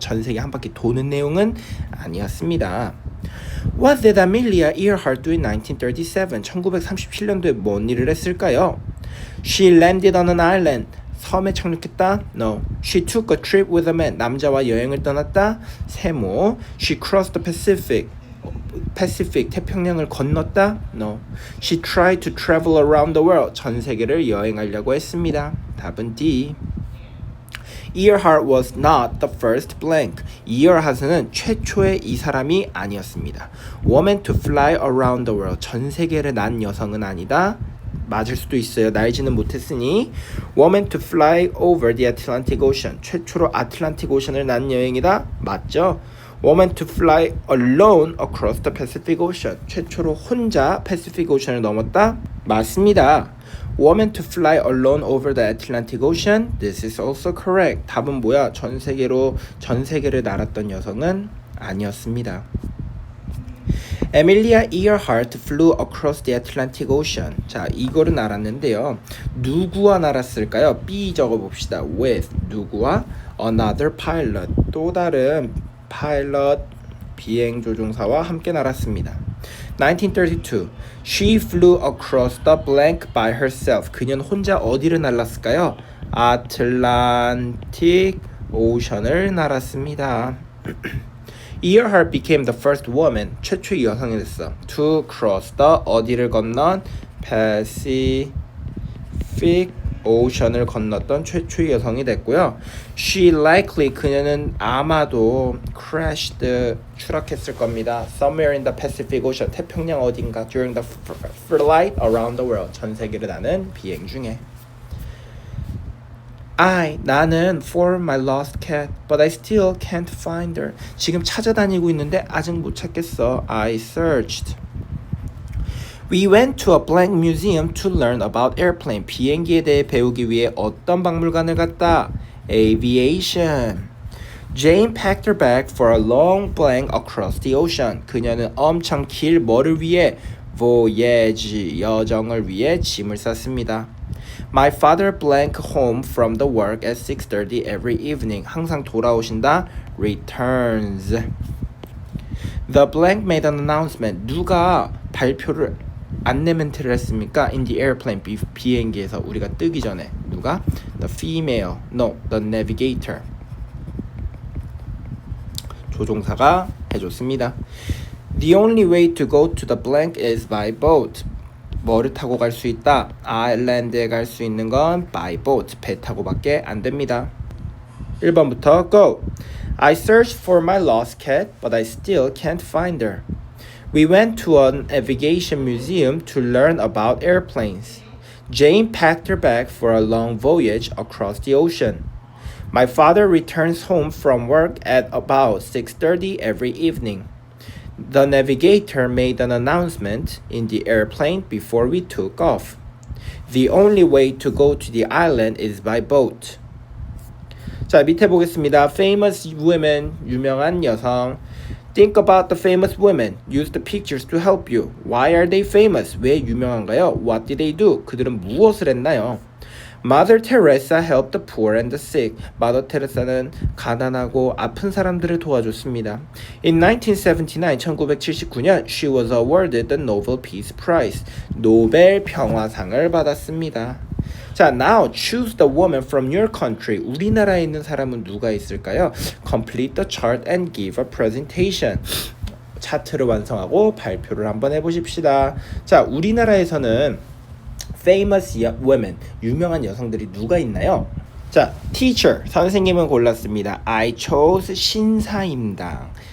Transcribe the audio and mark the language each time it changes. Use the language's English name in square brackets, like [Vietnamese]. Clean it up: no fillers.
[Korean] 전 세계 한 바퀴 도는 내용은 아니었습니다. [English] What did Amelia Earhart do in 1937? [Korean] 1937년도에 뭔 일을 했을까요? [English] She landed on an island. [Korean] 섬에 착륙했다? [English] No. She took a trip with a man. [Korean] 남자와 여행을 떠났다? 세모. [English] She crossed the Pacific. [Korean] 태평양을 건넜다? No. [English] She tried to travel around the world. [Korean] 전 세계를 여행하려고 했습니다. 답은 D. [English] Earhart was not the first blank. [Korean] Earhart는 최초의 이 사람이 아니었습니다. [English] Woman to fly around the world. [Korean] 전 세계를 난 여성은 아니다. 맞을 수도 있어요. 날지는 못했으니. [English] Woman to fly over the Atlantic Ocean. [Korean] 최초로 아틀란틱 오션을 난 여행이다. 맞죠? [English] Woman to fly alone across the Pacific Ocean. [Korean] 최초로 혼자 패시픽 오션을 넘었다. [English] 맞습니다. Woman to fly alone over the Atlantic Ocean. This is also correct. [Korean] 답은 뭐야? 전 세계를 날았던 여성은 아니었습니다. [English] Amelia Earhart flew across the Atlantic Ocean. [Korean] 자, 이거는 알았는데요. 누구와 날았을까요? B 적어봅시다. [English] With [Korean] 누구와? [English] Another pilot. [Korean] 또 다른 파일럿 비행조종사와 함께 날았습니다. [English] 1932. She flew across the blank by herself. [Korean] 그녀는 혼자 어디를 날았을까요? 아틀란틱 오션을 날았습니다. [English] Earhart became the first woman. [Korean] 최초의 여성이 됐어. [English] To cross the [Korean] 어디를 건넌? Pacific Ocean을 건넜던 최초의 여성이 됐고요. [English] She likely [Korean] 그녀는 아마도 [English] crashed [Korean] 추락했을 겁니다. [English] Somewhere in the Pacific Ocean [Korean] 태평양 어딘가 [English] during the flight around the world [Korean] 전 세계를 나는 비행 중에. 나는 [English] for my lost cat, but I still can't find her. [Korean] 지금 찾아다니고 있는데 아직 못 찾겠어. [English] I searched. We went to a blank museum to learn about airplane. [Korean] 비행기에 대해 배우기 위해 어떤 박물관을 갔다? [English] Aviation. Jane packed her bag for a long blank across the ocean. [Korean] 그녀는 엄청 길 뭐를 위해? Voyage, 여정을 위해 짐을 쌌습니다. [English] My father blank home from the work at 6:30 every evening. [Korean] 항상 돌아오신다. Returns. [English] The blank made an announcement. [Korean] 누가 발표를 안내 멘트를 했습니까? [English] In the airplane. [Korean] 비행기에서 우리가 뜨기 전에. [English] 누가? The female. No, the navigator. [Korean] 조종사가 해줬습니다. [English] The only way to go to the blank is by boat. [Korean] 뭐를 타고 갈 수 있다? 아일랜드에 갈 수 있는 건 [English] by boat. [Korean] 배 타고밖에 안 됩니다. 1번부터 go. [English] I searched for my lost cat, but I still can't find her. We went to an aviation museum to learn about airplanes. Jane packed her bag for a long voyage across the ocean. My father returns home from work at about 6:30 every evening. The navigator made an announcement in the airplane before we took off. The only way to go to the island is by boat. [Korean] 자, 밑에 보겠습니다. [English] Famous women, [Korean] 유명한 여성. [English] Think about the famous women. Use the pictures to help you. Why are they famous? [Korean] 왜 유명한가요? [English] What did they do? [Korean] 그들은 무엇을 했나요? [English] Mother Teresa helped the poor and the sick. [Korean] 마더 테레사는 가난하고 아픈 사람들을 도와줬습니다. [English] In 1979년, she was awarded the Nobel Peace Prize. [Korean] 노벨 평화상을 받았습니다. [English] 자, now choose the woman from your country. [Korean] 우리나라에 있는 사람은 누가 있을까요? [English] Complete the chart and give a presentation. [Korean] 차트를 완성하고 발표를 한번 해보십시다. 자, 우리나라에서는 famous women, 유명한 여성들이 누가 있나요? 자, teacher, 선생님은 골랐습니다. [English] I chose 신사임당.